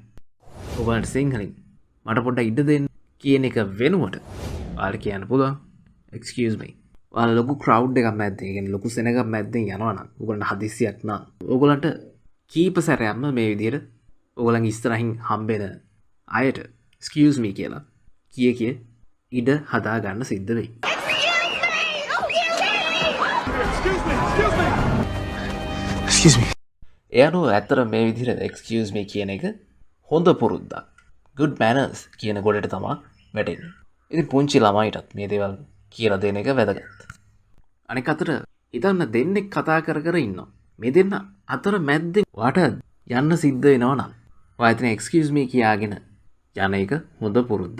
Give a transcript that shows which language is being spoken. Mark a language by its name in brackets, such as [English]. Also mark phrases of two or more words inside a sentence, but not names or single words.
[Sinhala] ඔයගොල්ලන්ට සිංහලෙන් මට පොඩ්ඩක් ඉඩ දෙන්න කියන එක වෙනුවට ඔයාලට කියන්න පුළුවන් [English] excuse me. [Sinhala] ඔයාලා ලොකු crowd එකක් මැද්දේ, ඒ කියන්නේ ලොකු සෙනගක් මැද්දෙන් යනවා නම් ඔයගොල්ලන්ට හදිස්සියක් නම් ඔයගොල්ලන්ට කීප සැරයක්ම මේ විදිහට ඔයගොල්ලන්ගේ ඉස්සරහින් හම්බෙන අයට [English] excuse me [Sinhala] කියලා කිය ඉඩ හදා ගන්න සිද්ධ වෙයි. [English] Excuse me. Excuse me. Excuse me. [Sinhala] එයනෝ ඇත්තට මේ විදිහට [English] excuse me [Sinhala] කියන එක හොඳ පුරුද්දක්. [English] good manners [Sinhala] කියන ගොඩට තමයි වැටෙන්නේ. ඉතින් පුංචි ළමයිටත් මේ දේවල් කියලා දෙන එක වැදගත්. අනික අතට හිතන්න දෙන්නෙක් කතා කර කර ඉන්නවා. මේ දෙන්න අතර මැද්දෙන් වාට යන්න සිද්ධ වෙනවා නම් ඔයා එතන [English] excuse me [Sinhala] කියාගෙන යන එක හොඳ පුරුද්දක්.